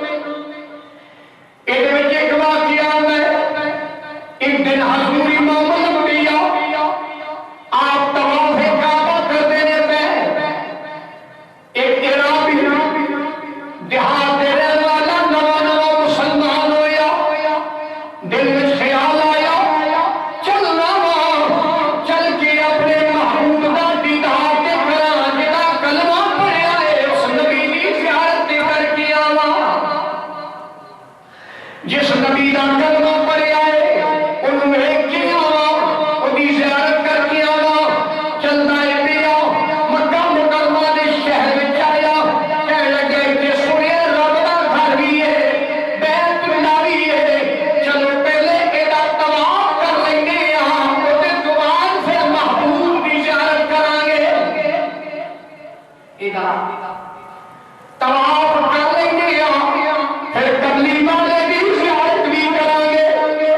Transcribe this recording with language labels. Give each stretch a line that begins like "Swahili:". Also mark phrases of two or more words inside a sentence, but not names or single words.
Urdu: ایک وچ ایک واقعہ ہے، ایک دن حضور امام الانبیاء آپ طواف کعبہ کرتے رہتے ہیں۔
Punjabi: ایک عرابی دیہات دے رہنے والا نواں مسلمان ہویا، دل میں خیال آیا چلنا وا، چل کے اپنے محبوب دا دیدار تے کراں، جڑا کلمہ پڑھیا ہے اس نبی دی زیارت تے کر کے آواں۔ جس نبی دا کلمہ پڑھیا ہے انہوں ویکھ کے آواں، اودی زیارت کر کے آواں۔ چلدا ہے پیا مکہ مکرمہ دے شہر وچ آیا، کہنے لگے تے سنیا رب دا گھر بھی ہے، بیت اللہ بھی ہے، چلو پہلے ایدا طواف کر لینے ہاں، اودے تو بعد پھر محبوب دی زیارت کران گے۔ ایدا طواف کر لینے ہاں، پھر کملی والے دی زیارت بھی کران گے۔